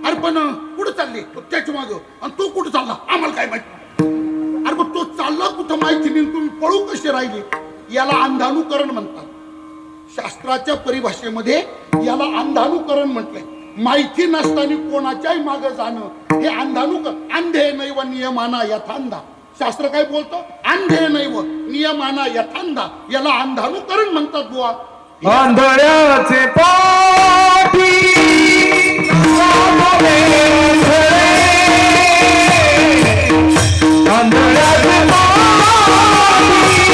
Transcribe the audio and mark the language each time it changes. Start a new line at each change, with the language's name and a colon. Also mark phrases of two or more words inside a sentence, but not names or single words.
Marathi: अरे पण कुठं चालले? त्याच्या माग. आणि तो कुठं चालला? आम्हाला काय माहिती. अरे मग तो चालला कुठं माहिती नाही, तुम्ही पळू कसे राहिले? याला अंधानुकरण म्हणतात. शास्त्राच्या परिभाषेमध्ये याला अंधानुकरण म्हटलंय. माहिती नसताना कोणाच्याही मागे जाणं हे अंधानुकरण.
Sanskrit: अंधे नैव नियमाना यथांधा.
Marathi: शास्त्र काय बोलतो?
Sanskrit: अंधे नैव नियमाना यथांधा.
Marathi: याला अंधानुकरण म्हणतात बुवा. आंधळ्याचे पाठी आंधळ्याचे पाठी